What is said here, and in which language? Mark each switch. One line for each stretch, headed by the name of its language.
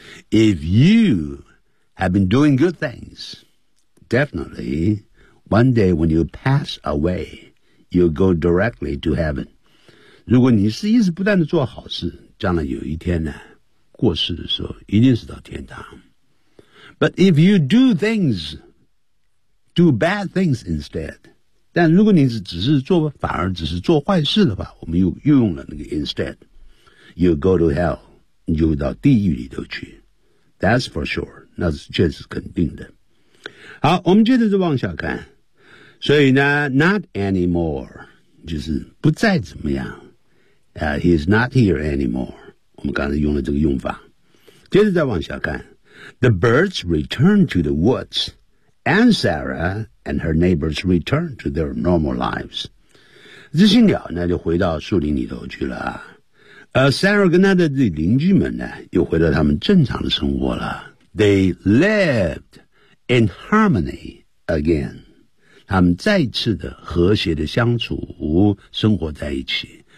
English: If you have been doing good things, definitely one day when you pass away, you'll go directly to heaven.
Chinese: 如果你是一直不断地做好事，将来有一天呢过世的时候一定是到天堂。
English: But if you do things, do bad things instead,
Chinese: 但如果你只是做反而只是做坏事的话，我们 又用了那个 instead,
English: you go to hell,
Chinese: 你就到地狱里头去。
English: That's for sure,
Chinese: 那是确实肯定的。好，我们接着再往下看。所以呢
English: not anymore,
Chinese: 就是不再怎么样。
English: He's not here anymore.
Chinese: 我们刚才用了这个用法，接着再往下看
English: The birds returned to the woods and Sarah and her neighbors returned to their normal lives.
Chinese: 这些鸟呢就回到树林里头去了、Sarah 跟她的邻居们呢又回到他们正常的生活了。
English: They lived in harmony again.
Chinese: 他们再次的和谐的相处生活在一起。